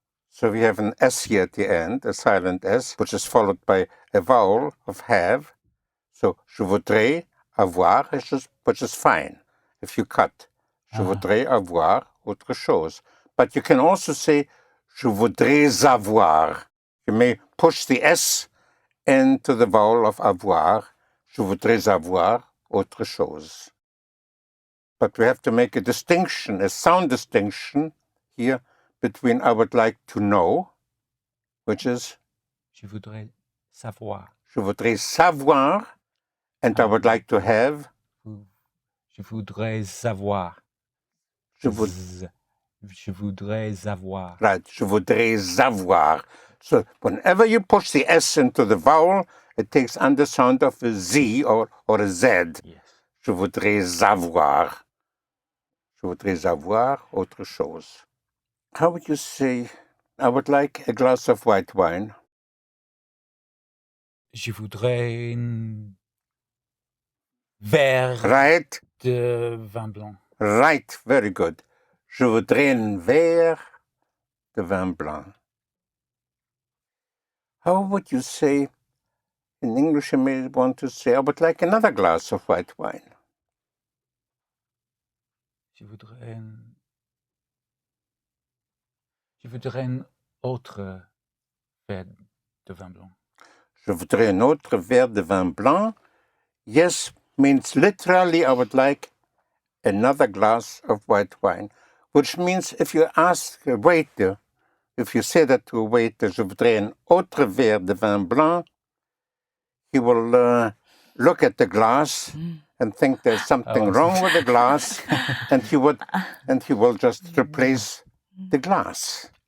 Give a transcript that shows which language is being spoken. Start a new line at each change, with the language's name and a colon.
English: So we have an S here at the end, a silent S, which is followed by a vowel of have. So
French: je voudrais avoir,
English: which is fine if you cut.
French: Je voudrais avoir autre chose.
English: But you can also say
French: je voudrais avoir.
English: You may push the S into the vowel of avoir.
French: Je voudrais avoir autre chose.
English: But we have to make a distinction, a sound distinction here between I would like to know, which is
French: Je voudrais savoir. je voudrais savoir,
English: and I would like to have.
French: Je voudrais avoir. Je voudrais avoir. Right, je voudrais avoir.
English: So whenever you push the S into the vowel, it takes on the sound of a Z or a Z. Yes.
French: Je voudrais avoir. Je voudrais avoir autre chose.
English: How would you say, I would like a glass of white wine?
French: Je voudrais vers
English: Right.
French: de vin blanc.
English: Right, very good.
French: Je voudrais un verre de vin blanc.
English: How would you say, in English you may want to say, I would like another glass of white wine.
French: Je voudrais un autre verre de vin blanc. Je voudrais un autre verre de vin blanc.
English: Yes means literally I would like another glass of white wine, which means if you ask a waiter, if you say that to a waiter,
French: je voudrais un autre verre de vin blanc,
English: he will look at the glass and think there's something wrong with the glass, and he will just replace the glass.